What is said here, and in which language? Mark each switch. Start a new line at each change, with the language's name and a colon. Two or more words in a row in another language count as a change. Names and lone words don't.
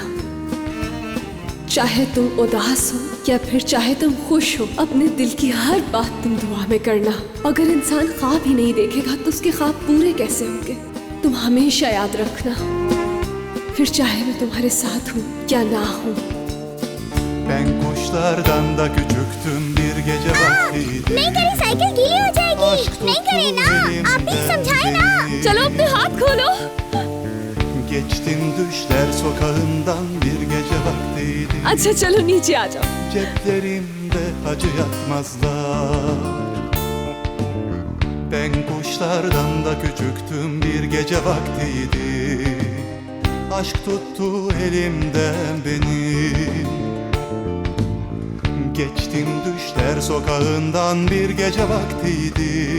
Hindi: चाहे तुम उदास हो या फिर चाहे तुम खुश हो, अपने दिल की हर बात तुम दुआ में करना। अगर इंसान ख्वाब ही नहीं देखेगा तो उसके ख्वाब पूरे कैसे होंगे? तुम हमेशा याद रखना, फिर चाहे मैं तुम्हारे साथ हूँ या ना हूँ।
Turkish: Ben kuşlardan da küçüktüm bir gece vaktiydi.
Hindi: नहीं करें, साइकिल गीली हो जाएगी। नहीं करें ना, आप भी समझाए ना। चलो अपने हाथ खोलो।
Turkish: Geçtim düşler sokağından bir gece vaktiydi.
Hindi: अच्छा चलो नीचे आ जाओ।
Turkish: Ceplerimde acı yatmazlar. Ben kuşlardan da küçüktüm bir gece vaktiydi. Aşk tuttu elimden benim. Geçtim düşler sokağından bir gece vaktiydi.